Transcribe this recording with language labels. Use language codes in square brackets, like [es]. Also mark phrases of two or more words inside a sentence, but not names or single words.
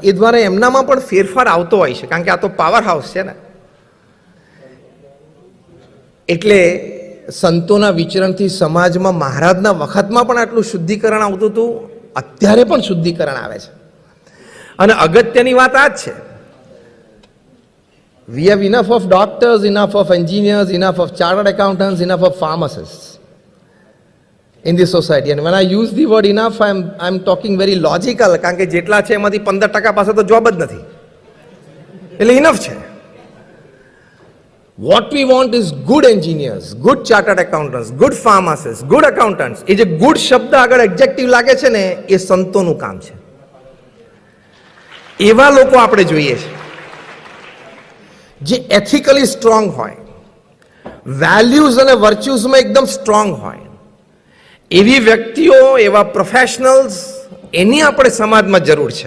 [gu] એ દ્વારા એમનામાં પણ ફેરફાર આવતો હોય છે, કારણ કે આ તો [en] power house [gu] છે ને. એટલે સંતોના વિચરણથી સમાજમાં મહારાજના વખતમાં પણ આટલું શુદ્ધિકરણ આવતું હતું, અત્યારે પણ શુદ્ધિકરણ આવે છે. અને અગત્યની વાત આ જ છે, [en] we have enough of doctors, enough of engineers, enough of chartered accountants, enough of pharmacists in this society. And when I use the word enough, I'm talking very logical, [gu] કારણ કે જેટલા છે એમાંથી 15% પાસે તો જોબ જ નથી, એટલે ઇનફ છે. [en] What we want is good engineers, good chartered accountants, good pharmacists, good accountants. [gu] એ જે ગુડ શબ્દ આગળ એડજેક્ટિવ લાગે છે ને, એ સંતોનું કામ છે. એવા લોકો આપણે જોઈએ છે જે [en] ethically strong [gu] હોય, વેલ્યુઝ અને વર્ચ્યુઝમાં એકદમ સ્ટ્રોંગ હોય. એવી વ્યક્તિઓ, એવા પ્રોફેશનલ્સ, એની આપણે સમાજમાં જરૂર છે.